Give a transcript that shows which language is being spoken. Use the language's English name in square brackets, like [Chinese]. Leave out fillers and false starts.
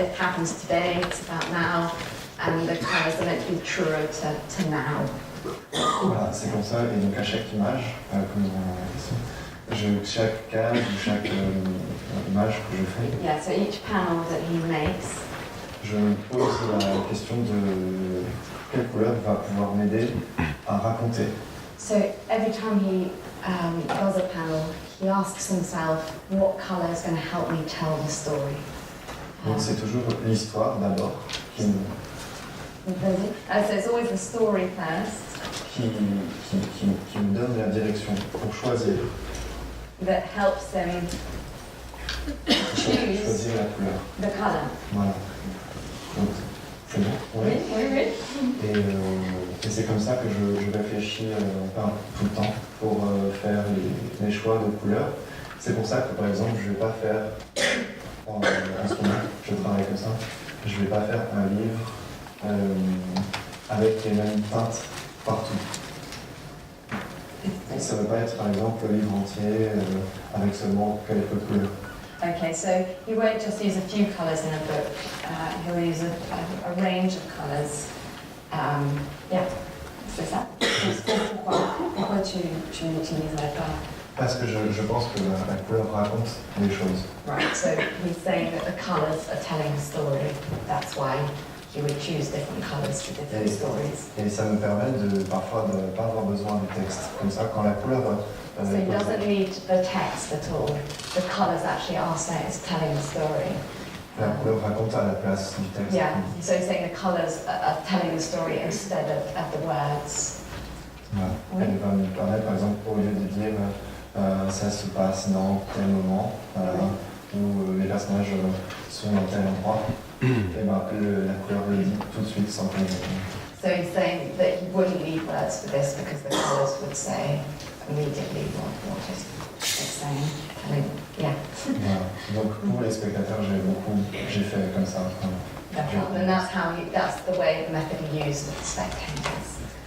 [English] It happens today. It's about now, and the colours are meant to be truer to now. [French] Voilà, c'est comme ça. Et donc à chaque image, comme chaque case ou chaque image que je fais, [English] Yeah. So each panel that he makes, [French] je me pose la question de quelle couleur va pouvoir m'aider à raconter. [English] so every time he does a panel, he asks himself, what colour is going to help me tell the story? [French] Donc c'est toujours l'histoire d'abord qui [English] So it's always the story first [French] me donne la direction pour choisir [English] that helps him choose [French] choisir la couleur. [English] the colour. [French] Voilà. Donc c'est bon. Oui, oui, oui. Et c'est comme ça que je réfléchis tout le temps pour faire les choix de couleurs. C'est pour ça que par exemple je ne vais pas faire en ce moment, je travaille comme ça, je ne vais pas faire un livre avec les mêmes teintes partout. Ça ne va pas être par exemple le livre entier avec seulement quelques couleurs. [English] Okay, so he won't just use a few colours in a book, he'll use a range of colours. [French] Yeah, c'est ça. Pourquoi tu n'utiliserais pas? Parce que je pense que la couleur raconte les choses. [English] Right, so he's saying that the colours are telling a story. That's why he would choose different colours for different stories. [French] Et ça me permet parfois de ne pas avoir besoin du texte. Comme ça, quand la couleur... [English] So he doesn't need the text at all. The colours actually are saying it's telling a story. [French] La couleur raconte à la place du texte. [English] Yeah, so he's saying the colours are telling the story instead of the words. [French] Voilà. Oui. Elle va me permettre, par exemple, au lieu de dire ça se passe dans tel moment, où les personnages sont dans tel endroit, et ben, la couleur le dit tout de suite sans qu'on [English] So he's saying that he wouldn't need words for this because the colours would say immediately what it's saying. I mean, yeah. [French] Voilà. Donc pour les spectateurs, j'ai fait comme ça. [English] And that's the way, the method he used with the spectators.